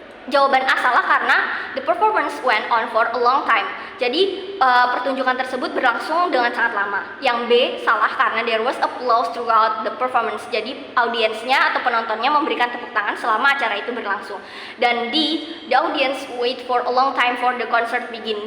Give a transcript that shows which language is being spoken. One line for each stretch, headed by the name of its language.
Indonesian: Jawaban A salah karena
English: the performance went on for a long time.
Indonesian: Jadi pertunjukan tersebut berlangsung dengan sangat lama. Yang B salah karena
English: there was applause throughout the performance.
Indonesian: Jadi audiensnya atau penontonnya memberikan tepuk tangan selama acara itu berlangsung. Dan D,
English: the audience wait for a long time for the concert begin.